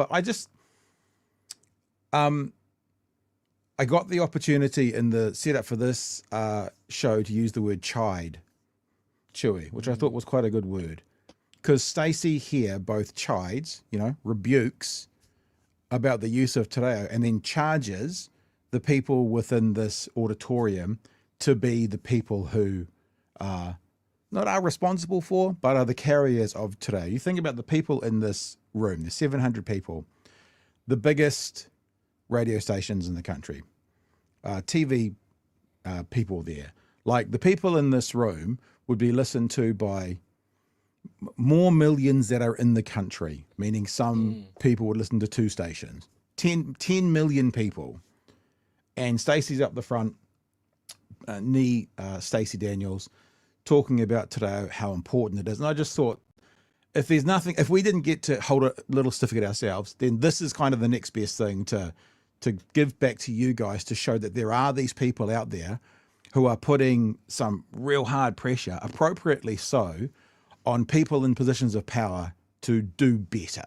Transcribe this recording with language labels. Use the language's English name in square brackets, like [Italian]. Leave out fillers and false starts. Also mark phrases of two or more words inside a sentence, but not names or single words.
[English] But I just, I got the opportunity in the setup for this show to use the word Chewie, which I thought was quite a good word. Because Stacey here both chides, rebukes about the use of [Māori] te reo, [English] and then charges the people within this auditorium to be the people who not are responsible for, but are the carriers of [Māori] te reo. [English] You think about the people in this room, there's 700 people, the biggest radio stations in the country, TV people there. Like, the people in this room would be listened to by more millions that are in the country, meaning some people would listen to 2 stations, 10 million people. And Stacey's up the front, Stacy Daniels, talking about [Māori] te reo, [English] how important it is. And I just thought, if we didn't get to hold a little certificate ourselves, then this is kind of the next best thing to give back to you guys, to show that there are these people out there who are putting some real hard pressure, appropriately so, on people in positions of power to do better.